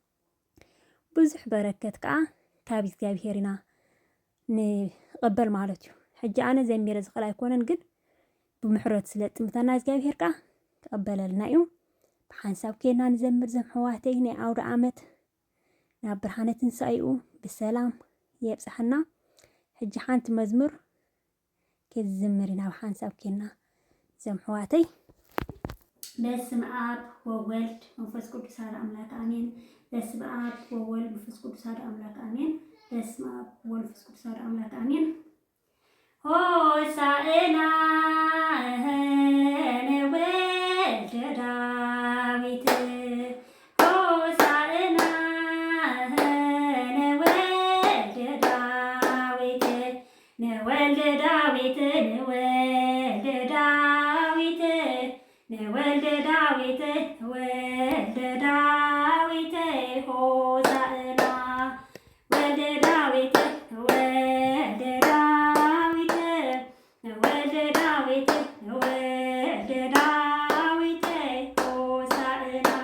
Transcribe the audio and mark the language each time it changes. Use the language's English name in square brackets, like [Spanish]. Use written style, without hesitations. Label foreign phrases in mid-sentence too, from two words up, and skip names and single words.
[Tigrinya] ብዙሕ በረከት ከዓ ካብ እግዚአብሔር ኢና ንቕበል ማለት እዩ። ሕጂ ኣነ ዘሚረ ዝኽእል ኣይኮነን ግን ብምሕረት ስለ ጥምተና እግዚአብሔር ከዓ ተቐበለልና እዩ። ብሓንሳብ ከይድና ንዘምር ዘምሕዋተይ ናይ ኣውደ ዓመት ናብ ብርሃነ ትንሳኤኡ ብሰላም የብፅሐና። ሕጂ ሓንቲ መዝሙር ከዝምር ኢና ብሓንሳብ ከይድና ዘምሕዋተይ [Geez] በስመ አብ ወወልድ መንፈስ ቅዱስ አሐዱ አምላክ አሜን። በስመ አብ ወወልድ መንፈስ ቅዱስ አሐዱ አምላክ አሜን። በስመ አብ ወወልድ መንፈስ ቅዱስ አሐዱ አምላክ አሜን። ሆሳዕና ለወልደ ዳዊት ሆሳዕና ለወልደ ዳዊት ለወልደ ዳዊት ለወልደ ዳዊት ለወልደ ዳዊት ወልደ ዳዊት ሆሳዕና ወልደ ዳዊት ወልደ ዳዊት ወልደ ዳዊት ወልደ ዳዊት ሆሳዕና